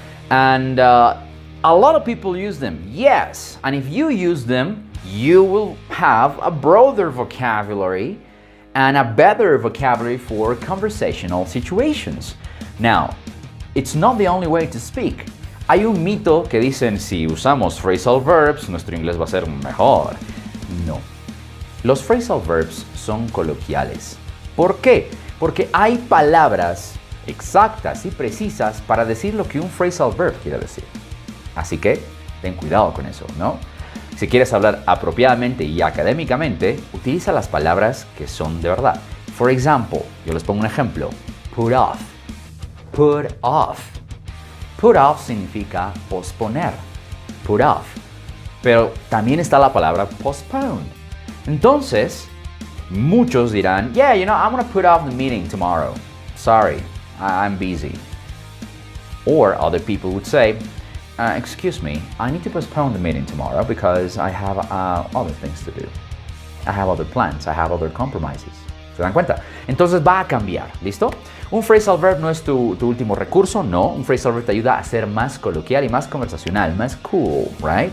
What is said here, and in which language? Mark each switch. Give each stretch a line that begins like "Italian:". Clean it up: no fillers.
English: And a lot of people use them, yes. And if you use them, you will have a broader vocabulary and a better vocabulary for conversational situations. Now, it's not the only way to speak.
Spanish: Hay un mito que dicen si usamos phrasal verbs, nuestro inglés va a ser mejor. No. Los phrasal verbs son coloquiales. ¿Por qué? Porque hay palabras exactas y precisas para decir lo que un phrasal verb quiere decir. Así que ten cuidado con eso, ¿no? Si quieres hablar apropiadamente y académicamente, utiliza las palabras que son de verdad.
English: For example,
Spanish: yo les pongo un ejemplo.
English: Put off. Put off. Put off
Spanish: significa posponer.
English: Put off.
Spanish: Pero también está la palabra postpone. Entonces, muchos dirán,
English: yeah, I'm going to put off the meeting tomorrow. Sorry, I'm busy. Or other people would say, excuse me, I need to postpone the meeting tomorrow because I have other things to do. I have other plans, I have other compromises.
Spanish: ¿Se dan cuenta? Entonces va a cambiar, ¿listo? Un phrasal verb no es tu último recurso, no. Un phrasal verb te ayuda a ser más coloquial y más conversacional, más cool, right?